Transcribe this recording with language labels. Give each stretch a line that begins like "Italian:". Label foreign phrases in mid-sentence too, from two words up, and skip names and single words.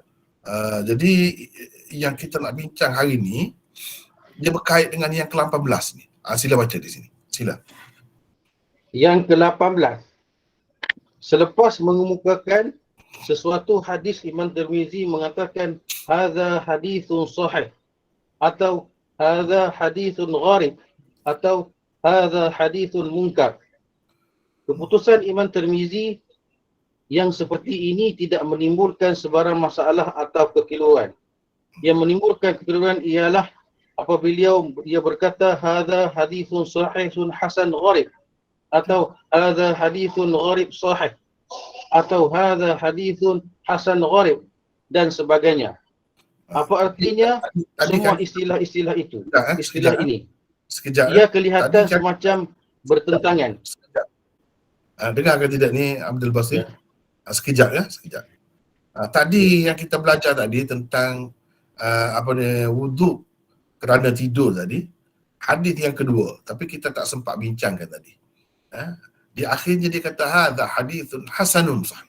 Malay: Jadi yang kita nak bincang hari ni dia berkait dengan yang ke-18 ni. Sila baca di sini. Sila. Yang ke-18. Selepas mengemukakan sesuatu hadis, Imam Tirmizi mengatakan
Arabic: هذا حديث صحيح
Malay: atau
Arabic: هذا حديث غريب
Malay: atau
Arabic: هذا حديث منكر.
Malay: Keputusan Imam Tirmizi yang seperti ini tidak menimbulkan sebarang masalah atau kekeliruan. Yang menimbulkan kekeliruan ialah apabila dia berkata
Arabic: هذا حديث صحيح حسن غريب
Malay: atau
Arabic: هذا حديث غريب صحيح
Malay: atau
Arabic: هذا حديث حسن غريب
Malay: dan sebagainya. Apa artinya semua istilah-istilah itu? Istilah ini. Sekejap. Ia kelihatan semacam bertentangan. Sekejap. Dengar ke tidak ni Abdul Basir? Sekejap ya, sekejap. Tadi yang kita belajar tadi tentang wuduk kerana tidur tadi, hadis yang kedua, tapi kita tak sempat bincangkan tadi. Di akhirnya dia kata
Arabic: هذا حديث حسن صحيح.